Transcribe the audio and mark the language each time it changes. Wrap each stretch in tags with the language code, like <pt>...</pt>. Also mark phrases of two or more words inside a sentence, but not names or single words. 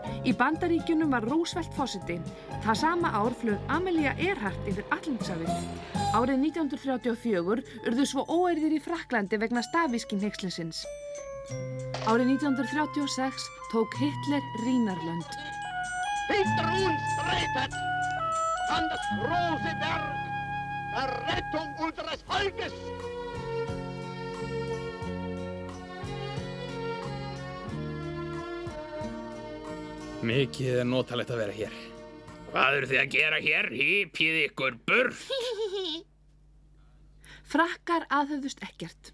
<is>Í Bandaríkjunum var Roosevelt forseti. Það sama ár flög Amelia Earhart yfir Atlantshafið. Árið 1934 urðu svo óeirðir í Frakklandi vegna stafískinhneykslsins. Árið 1936 tók Hitler Rínarlönd.</is> <de>Hinter uns tretet an das große Werk der Rettung unseres Volkes.</de> <is>Mikið er notalegt að vera hér. Hvað eru þið að gera hér? Hypjið ykkur burt. Frakkar aðhöfðust ekkert.</is>